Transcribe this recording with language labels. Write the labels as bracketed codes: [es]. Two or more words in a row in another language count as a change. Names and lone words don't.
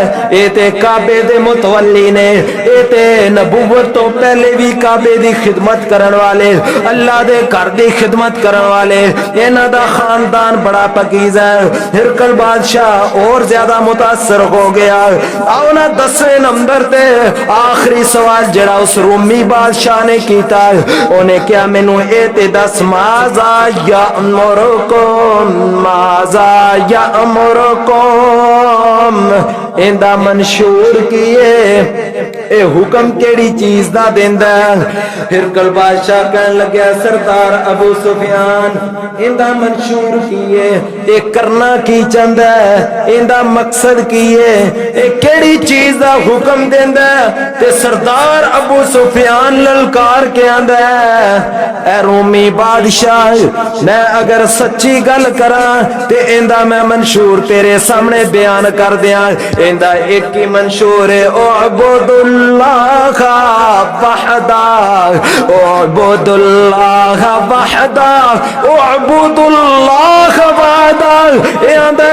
[pa] اے تے کعبے دے متولی نے، اے تے نبوت تو پہلے بھی کعبے دی خدمت کرن والے، اللہ دے گھر دی خدمت کرن والے، انہ دا خاندان بڑا پاکیزہ ہے۔ [ur] ہرقل بادشاہ اور زیادہ متاثر ہو گیا۔ [pa] آؤ نا 10ویں نمبر تے آخری سوال جڑا اس رومی بادشاہ نے کیتا ہے، انہیں کیا مینو اے تے دس [ar] ماذا یامرکم، ماذا یامرکم، [pa] اندہ منشور کیے اے حکم کیڑی چیز دا دیندا ہے؟ ہرقل بادشاہ کہن لگیا سردار ابو سفیان اندہ منشور کیے، اے کرنا کی چند ہے، اندہ مقصد کیے، اے کیڑی چیز دا حکم دیندا ہے؟ تے سردار ابو سفیان للکار کے آندہ ہے اے رومی بادشاہ، میں اگر سچی گل کراں تے اندہ میں منشور تیرے سامنے بیان کر دیاں۔ اندہ ایک ہی منشور ہے، [ar] اعبد اللہ وحدہ، اعبد اللہ وحدہ، [pa] اعبد اللہ وحدہ، اندہ